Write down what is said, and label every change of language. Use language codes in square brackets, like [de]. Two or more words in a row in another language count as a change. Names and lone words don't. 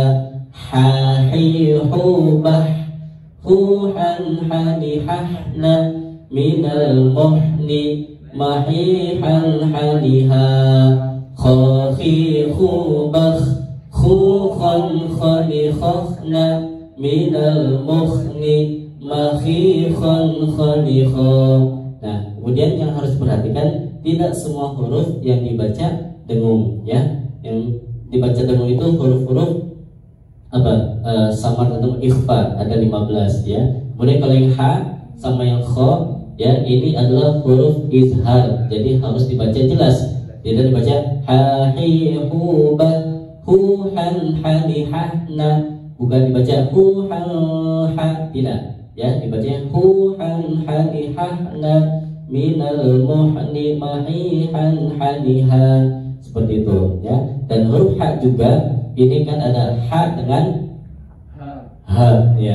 [id] hahi hubah huhan hani hahna minal muhni mahihan haniha khakhi khubakh khukhan khani khakhna minal muhni mahihan khanikha. Nah, kemudian yang harus perhatikan, tidak semua huruf yang dibaca dengung ya. Yang dibaca dengung itu huruf-huruf sama dengan ikhfa, ada 15 ya. Kemudian kalau yang ha sama yang kha ya, ini adalah huruf izhar, jadi harus dibaca jelas. Tidak dibaca ha hi hu ba hu han hani hahna, bukan dibaca hu han ha, tidak ya, dibaca hu han hani hahna minal muhni mahihan haniha, seperti itu ya. Dan huruf ha juga, ini kan ada ha dengan ha, ya.